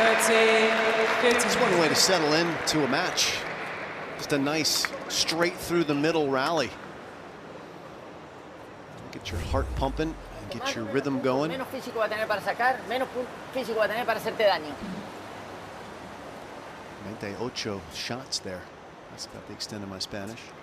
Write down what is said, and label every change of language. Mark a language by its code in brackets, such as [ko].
[en] It's one way to settle in to a match. Just a nice straight through the middle rally. Get your heart pumping and get your rhythm going. [es] Menos físico va a tener para sacar, menos físico va a tener para hacerte daño. [en] 98 shots there. That's about the extent of my Spanish.